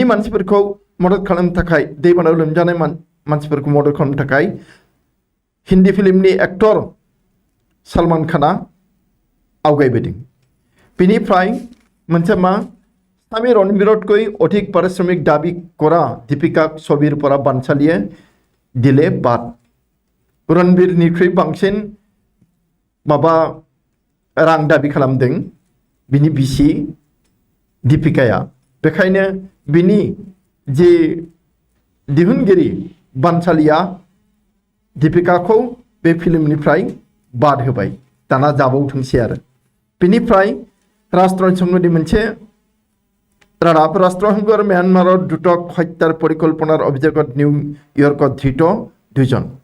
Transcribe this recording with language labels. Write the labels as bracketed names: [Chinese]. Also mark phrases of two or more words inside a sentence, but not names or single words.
[Bodo] मानसिफोरखौ मदद खालामनो थाखाय दैबानायाव लोमजानाय मानसिफोरखौ मदद खालामनो थाखाय हिन्दी फिल्मनि एक्टर सलमान खाना आवगायबोदों बेनिफ्राय मोनसे मा স্বামী [Assamese] रणबीरতকৈ অধিক পারিশ্রমিক দাবি করা দীপিকা ছবির পৰা বানচালিয়ে দিলে বাদ [Bodo] रणबीरनिख्रुइ बांसिन माबा रां दाबि खालामदों बिनि बिसि दीपिकाया बेखायनो बिनि जे दिहुनगिरि बानसालिया दीपिकाखौ बे फिल्मनिफ्राय बाद होबाय दाना जाबावथोंसै आरो बेनिफ्राय राष्ट्रसंघनि मोनसे रादाब [Assamese] ৰাষ্ট্ৰসংঘৰ ম্যানমাৰৰ দ্ৰুতক হত্যাৰ পৰিকল্পনাৰ অভিযোগত নিউয়ৰ্কত ধৃত [Bodo] 2 জন